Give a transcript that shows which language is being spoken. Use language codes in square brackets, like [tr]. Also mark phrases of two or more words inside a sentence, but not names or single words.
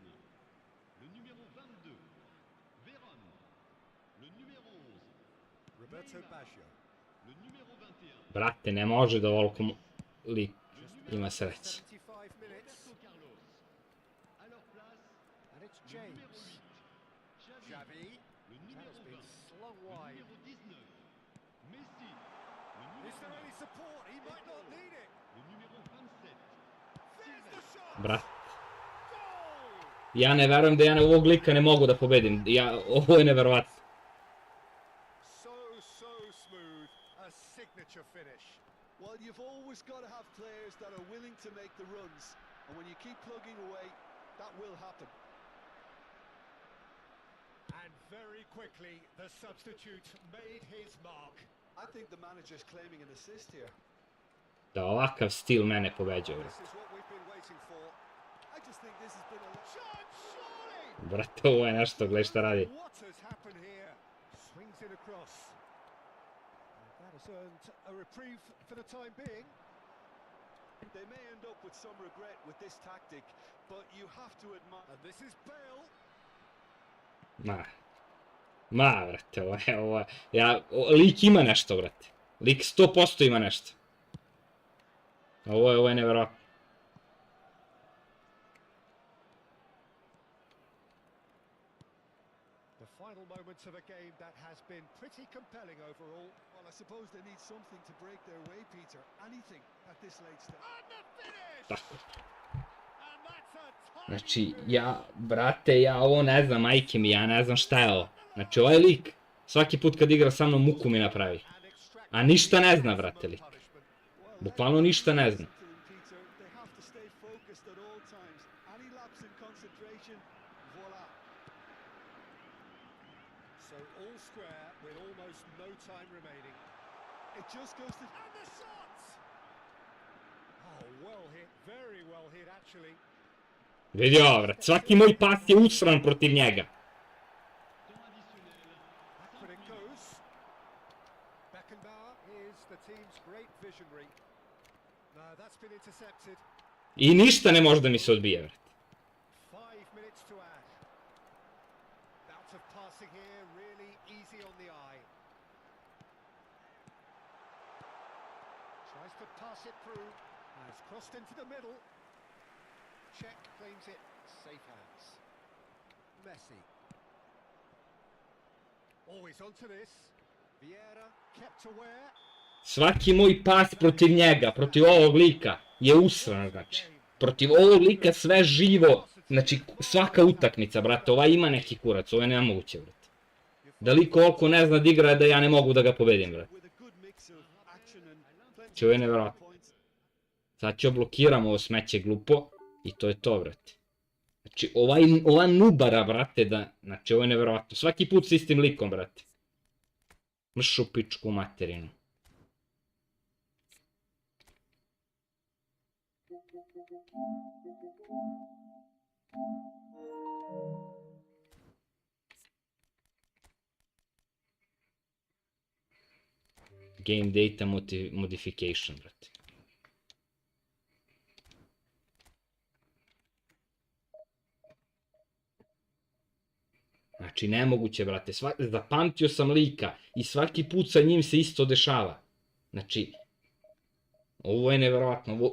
[fr] Le numéro 22, Véron. Le numéro 11, Roberto Baggio. le numéro 21, [sr] Brate, ne može da ovoliko lik ima sreće. [en] 75 minutes. [fr] Roberto Carlos. À leur place, [en] And it's [fr] le numéro James. 8, Xavi. Xavi. Le [en] That [fr] numéro [en] has been [fr] 20, [en] slung [fr] le [en] wide. [fr] numéro 19, Messi. Le [en] Is [fr] numéro [en] there any support? He might not need it. [fr] Le numéro 27, [en] There's the shot! [sr] Brat, [en] Goal! [sr] ja ne verujem da ja ovog lika ne mogu da pobedim. Ovo je neverovatno. [en] So smooth. A signature finish. Well, you've always got to have players that are willing to make the runs. And when you keep plugging away, that will happen. And very quickly, the substitute made his mark. I think the manager's claiming an assist here. [sr] Da ovakav stil mene pobeđuje. [en] This is what we've been waiting for. I just think this has been a... Shot, surely! [sr] Brate, ovo je nešto, gledaj šta radi. [en] What has happened here? Swings it across. And that has earned a reprieve for the time being. They may end up with some regret with this tactic, but you have to admire... And this is Bale. [sr] Brate, ovo je, lik ima nešto, brate. Lik 100% ima nešto. Ovo je neverovatno. [en] The final moments of a game that has been pretty compelling overall. Well, I suppose they need something to break their way, Peter. Anything at this late stage. And the finish! [sr] Tako. [en] And that's a tiny [sr] Znači, brate, ja ovo ne znam, majke mi, ja ne znam šta je ovo. Znači, ovaj lik, svaki put kad igra sa mnom, muku mi napravi. [en] and extract [sr] A ništa ne zna, brate, lik. Bukvalno ništa ne zna. [en] Peter, they have to stay focused at all times. Any lapse in concentration, voila. So all square with almost no time remaining. It just goes to... And the shots! Oh, well hit, very well hit actually. [sr] Vidi ovo, brate, svaki moj pas je usran protiv njega. [fr] temps additionnel. [en] But it goes. Beckenbauer is the team's great visionary. No, that's been intercepted. [sr] I ništa ne može da mi se odbije, brate. [en] 5 minutes to add. Bout of passing here, really easy on the eye. Tries to pass it through. Has crossed into the middle. Check claims it. Safe hands. Messi. Always onto this. Vieira kept aware. [sr] Svaki moj pas protiv njega, protiv ovog lika, je usran, znači. Protiv ovog lika sve živo, znači svaka utakmica, brate, ova ima neki kurac, ovo je nemoguće, brate. Da lik ovoliko ne zna da igra, da ja ne mogu da ga pobedim, brate. [en] With a good mix of action and plenty [sr] Znači, ovo je [en] of [sr] nevjerojatno. [en] points. [sr] Sad ću blokiram ovo smeće glupo. I to je to, brate. Znači, ova nubara, brate, da... Znači, ovo je nevjerovatno. Svaki put s istim likom, brate. Mršu pičku materinu. [en] Game data modification, [sr] brate. Znači, nemoguće, brate. Zapamtio sam lika i svaki put sa njim se isto dešava. Znači, ovo je nevjerovatno.